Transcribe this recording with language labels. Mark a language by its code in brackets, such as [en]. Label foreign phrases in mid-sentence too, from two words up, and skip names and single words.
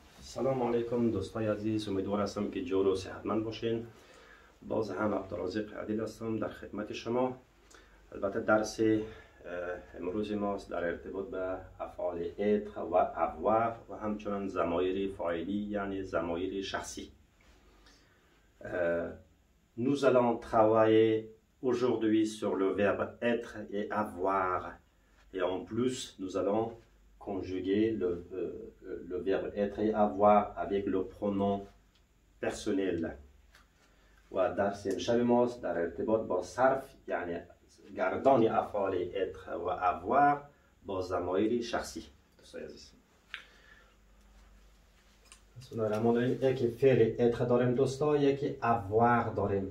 [fa] سلام علیکم دوستای عزیز، امیدوار هستم که جور و صحتمند باشین. باز هم عبدالرزاق عادل هستم در خدمت شما. البته درس امروز ماست در ارتباط به افعال être و avoir و همچنان ضمایر فاعلی یعنی ضمایر شخصی. [fr] Nous allons travailler aujourd'hui sur le verbe être et avoir, et en plus nous allons conjuguer le verbe être et avoir avec le pronom personnel. [fa] و درس امشب ماست در ارتباط با صرف یعنی گردان افعال être و avoir با ضمایر شخصی. دوستای عزیز، [ar] بسم الله الرحمن الرحیم. [fa] یکی فعل être داریم دوستا، یکی avoir داریم.